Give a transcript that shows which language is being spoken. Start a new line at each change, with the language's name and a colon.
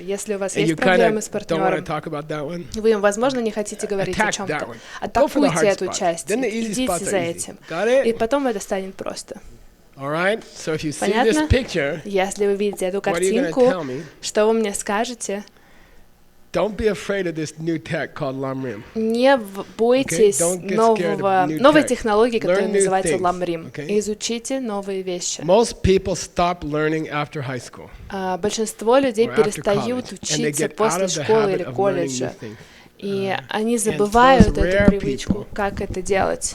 Russian: Если у вас есть проблемы с партнером, вы, возможно, не хотите говорить о чем-то. Атакуйте эту часть, идите за этим. И потом это станет просто. Понятно? Если вы видите эту картинку, что вы мне скажете?
English: Don't be afraid of this new tech called lamrim.
Russian: Не бойтесь новой технологии, которая называется ламрим. Изучите новые вещи.
English: Most people stop learning after high school.
Russian: Большинство людей перестают учиться после школы или колледжа. И они забывают эту привычку, как это делать.